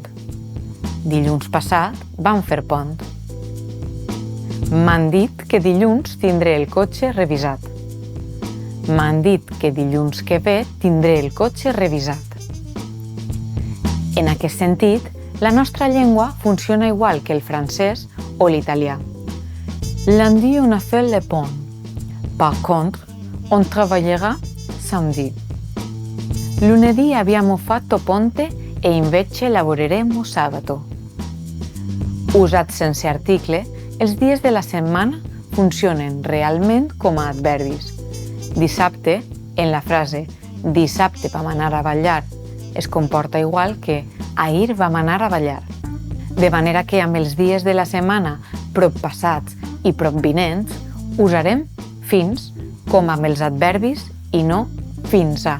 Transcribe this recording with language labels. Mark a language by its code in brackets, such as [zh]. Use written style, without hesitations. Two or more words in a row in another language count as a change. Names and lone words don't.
[ca] Dilluns passat vam fer pont. M'han dit que dilluns tindré el cotxe revisat. M'han dit que dilluns que ve tindré el cotxe revisat. En aquest sentit, la nostra llengua funciona igual que el francès o l'italià. [fr] Lundi, on a fait le pont. Par contre, on travaillera samedi. [it] Lunedì abbiamo fatto ponte e invece lavoreremo sabato. [ca] Usats sense article, els dies de la setmana funcionen realment com a adverbis. Dissabte, en la frase dissabte vam anar a ballar, es comporta igual que ahir vam anar a ballar. De manera que amb els dies de la setmana proppassats i propvinents usarem fins com amb els adverbis i no fins a.